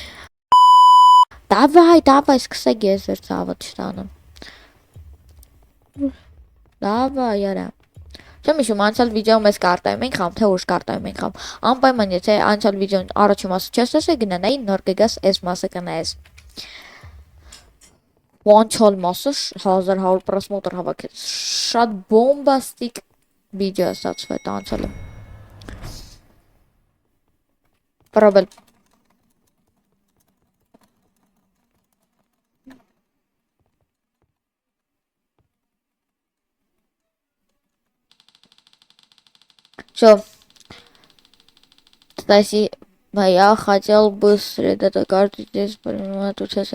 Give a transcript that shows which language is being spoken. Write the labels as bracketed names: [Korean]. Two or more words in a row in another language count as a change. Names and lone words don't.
[Armenian] Դավայ, սկսեք ես ձեր ցավը չտանեմ։ Դավայ, արա։ Չեմ հիշում անցյալ վիդեոում ես կարտայում ենք խամ, թե ուշ կարտայում ենք խամ։ Անպայման եթե անցյալ վիդեոն առաջին մասը չես տեսել, գնանայի նոր կգաս այս մասը կնայես։ Անցյալ մասը 1100 просмотр հավաքեց։ Շատ բոմբաստիկ վիդեո է ստացվել անցյալը։ Պրոբել։ Все. [Russian] Кстати, я хотел бы сосредоточиться здесь, понимаю, тут сейчас.